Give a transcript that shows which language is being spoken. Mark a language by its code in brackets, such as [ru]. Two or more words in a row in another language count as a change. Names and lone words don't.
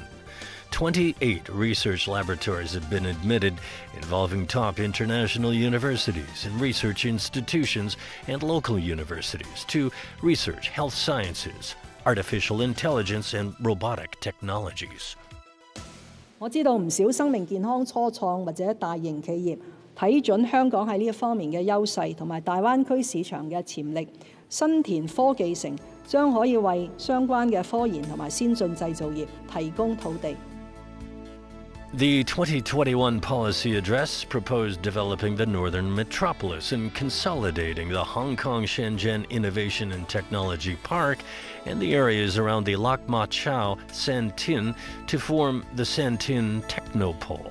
[en] 28 research laboratories have been admitted, involving top international universities and research institutions and local universities to research health sciences, artificial intelligence and robotic technologies. [yue] 我知道唔少生命健康初創或者大型企業睇準香港喺呢一方面嘅優勢同埋大灣區市場嘅潛力，新田科技城將可以為相關嘅科研同埋先進製造業提供土地。 [en] The 2021 policy address proposed developing the Northern Metropolis and consolidating the Hong Kong Shenzhen Innovation and Technology Park and the areas around the Lak Ma Chau Santin to form the Santin Technopole.